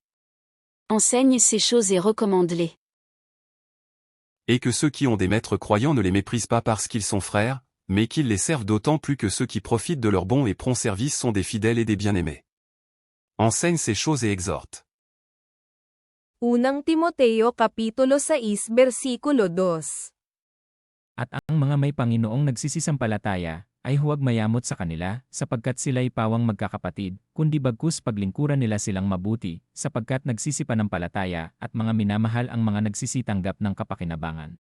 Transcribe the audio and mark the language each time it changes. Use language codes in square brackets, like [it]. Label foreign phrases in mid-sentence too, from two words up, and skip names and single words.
[fr] Enseigne ces choses et recommande-les. Et que ceux qui ont des maîtres croyants ne les méprisent pas parce qu'ils sont frères, mais qu'ils les servent d'autant plus que ceux qui profitent de leur bon et prompt service sont des fidèles et des bien-aimés. Enseigne ces choses et exhorte. [tl] 1 Timoteo Kapitulo 6 versikulo 2 At ang mga may Panginoong nagsisisampalataya, ay huwag mayamot sa kanila, sapagkat sila'y pawang magkakapatid, kundi bagkus paglingkuran nila silang mabuti, sapagkat nagsisipanampalataya at mga minamahal ang mga nagsisitanggap ng kapakinabangan.